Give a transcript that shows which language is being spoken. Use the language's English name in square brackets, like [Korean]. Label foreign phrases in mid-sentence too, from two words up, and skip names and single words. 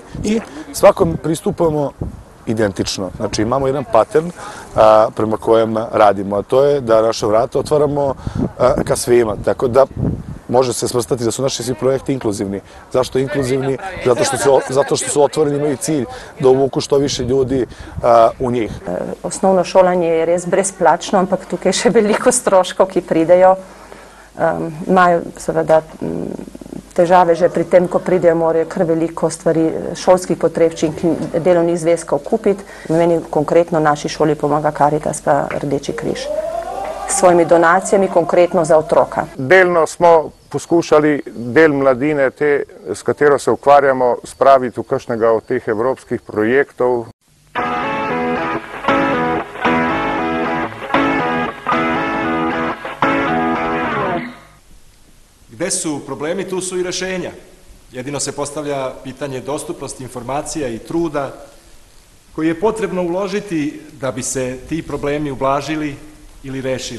[Serbian] I svakom pristupamo identično. Znači imamo jedan pattern prema kojem radimo, a to je da naše vrata otvaramo ka svima. Tako da može se svrstati da su naši svi projekti inkluzivni. Zašto inkluzivni? Zato što su otvoreni, imaju cilj da uvuku što više ljudi v njih. [Slovenian] Osnovno šolanje je res brezplačno, ampak tukaj še veliko stroškov, ki pridejo. Imajo seveda težave že pri tem, ko pridejo, morajo kar veliko stvari šolskih potrebščin, delovnih zvezkov kupiti. Meni konkretno naši šoli pomaga Karitas pa Rdeči križ. S svojimi donacijami konkretno za otroka. Delno smo poskušali del mladine, s katero se ukvarjamo, spraviti v kakšnega od teh evropskih projektov. [Serbian] Gde su problemi, tu su i rešenja. Jedino se postavlja pitanje dostupnosti informacija i truda koji je potrebno uložiti da bi se ti problemi ublažili ili rešili.